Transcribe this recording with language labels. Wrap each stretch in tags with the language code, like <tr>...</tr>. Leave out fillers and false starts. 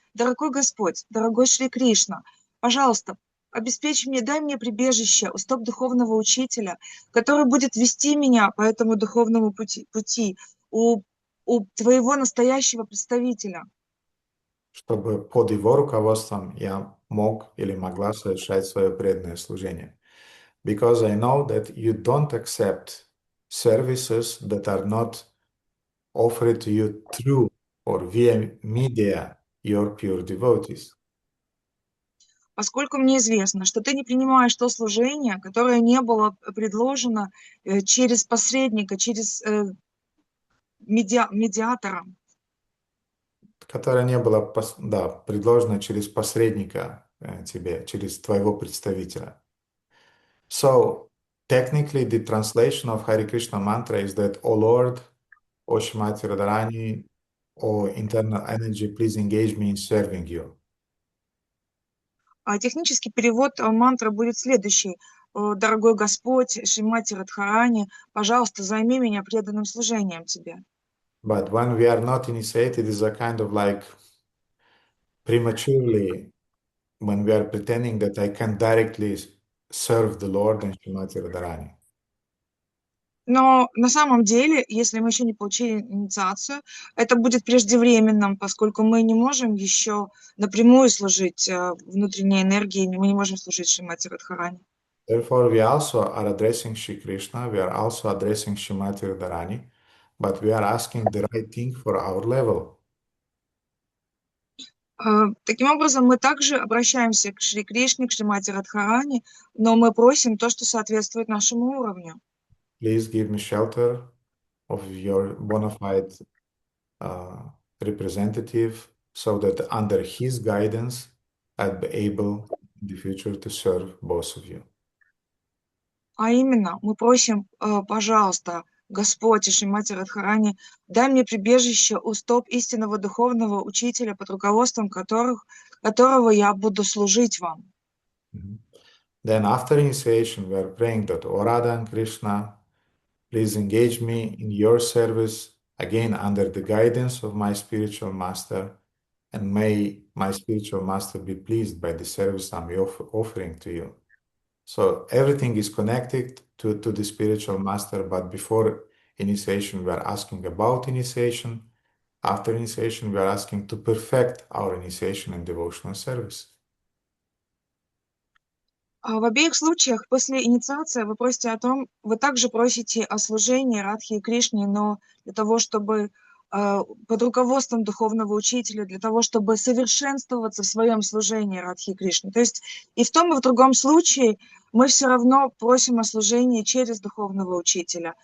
<ru>Дорогой Господь, дорогой Шри Кришна, пожалуйста, обеспечь мне, дай мне прибежище у стоп духовного учителя, который будет вести меня по этому духовному пути у твоего настоящего представителя. Чтобы под его руководством я мог или могла совершать свое преданное служение.</ru> <en>Because I know that you don't accept services that are not offered to you through or via media your pure devotees.</en> <ru>Поскольку мне известно, что ты не принимаешь то служение, которое не было предложено через посредника, через медиатора. Которое не было предложено через посредника тебе, через твоего представителя.</ru> <en>So, technically, the translation of Hare Krishna mantra is that, O Lord, O Shrimati Radharani, O internal energy, please engage me in serving you.</en> <ru>Технический перевод мантры будет следующий. Дорогой Господь, Шримати Радхарани, пожалуйста, займи меня преданным служением тебе.</ru> <en>But when we are not initiated, it's a kind of like prematurely, when we are pretending that I can directly serve the Lord and Shrimati Radharani.</en> <ru>Но на самом деле, если мы еще не получили инициацию, это будет преждевременным, поскольку мы не можем еще напрямую служить внутренней энергией, мы не можем служить Шримати Радхарани.</ru> <en>Therefore, we also are addressing Shri Krishna, we are also addressing Shrimati Radharani, but we are asking the right thing for our level.</en> <ru>Таким образом, мы также обращаемся к Шри Кришне, к Шримати Радхарани, но мы просим то, что соответствует нашему уровню.</ru> <en>Please give me shelter of your bona fide representative, so that under his guidance I'd be able in the future to serve both of you.</en> <ru>А именно, мы просим, пожалуйста, Господь и Шримати Радхарани, дай мне прибежище у стоп истинного духовного учителя, под руководством которого я буду служить вам.</ru> <en>Then after initiation, we are praying that, O Radha and Krishna, please engage me in your service, again under the guidance of my spiritual master, and may my spiritual master be pleased by the service I'm offering to you. So everything is connected to the spiritual master, but before initiation, we are asking about initiation. After initiation, we are asking to perfect our initiation and devotional service.</en> <ru>В обеих случаях после инициации вы просите о том, вы также просите о служении Радхи и Кришне, но для того, чтобы под руководством духовного учителя, для того, чтобы совершенствоваться в своем служении Радхи и Кришне. То есть и в том, и в другом случае мы все равно просим о служении через духовного учителя.</ru>